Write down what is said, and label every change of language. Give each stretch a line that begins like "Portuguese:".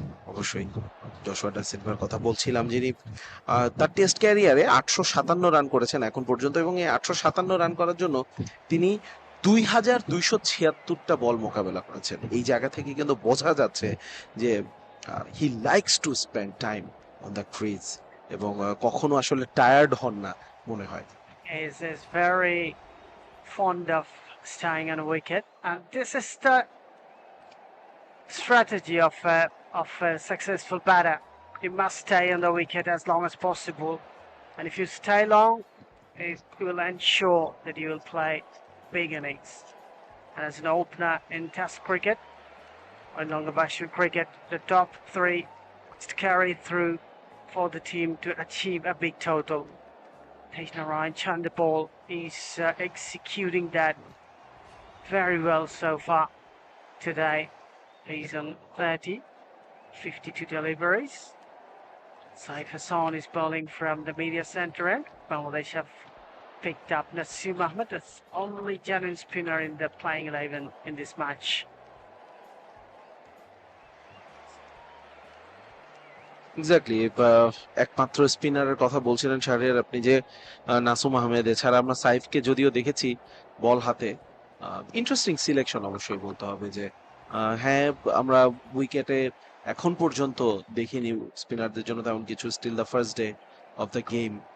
Bangla: অবশ্যই জশুয়া ডা সিলভার কথা বলছিলাম, যিনি তার টেস্ট ক্যারিয়ারে 857 রান করেছেন এখন পর্যন্ত, এবং এই 857 রান করার জন্য তিনি 2276টা বল মোকাবেলা করেছেন। এই জায়গা থেকে কিন্তু বোঝা যাচ্ছে যে
English: he likes to spend time on the crease
Bangla: এবং কখনো আসলে টায়ার্ড হন না মনে হয়।
English: Is very fond of staying on a wicket, and this is the strategy of a successful batter. You must stay on the wicket as long as possible, and if you stay long, it will ensure that you will play big innings. And as an opener in Test cricket or in longer version cricket, the top 3 must carry through for the team to achieve a big total. Page Narayan Chandapal is executing that very well so far today. He's on 52 deliveries. Saif Hassan is bowling from the media centre end. Bangladesh have picked up Nasim Ahmed, the only genuine spinner in the playing 11 in this match.
Bangla: Exactly, একমাত্র স্পিনারের কথা বলছিলেন শাহরিয়ার আপনি, যে নাসুম আহমেদ। এছাড়া আমরা সাইফকে যদিও দেখেছি বল হাতে, ইন্টারেস্টিং সিলেকশন অবশ্যই বলতে হবে যে হ্যাঁ, আমরা উইকেটে এখন পর্যন্ত দেখিনি স্পিনারদের জন্য তেমন কিছু,
English: Still the first day of the game.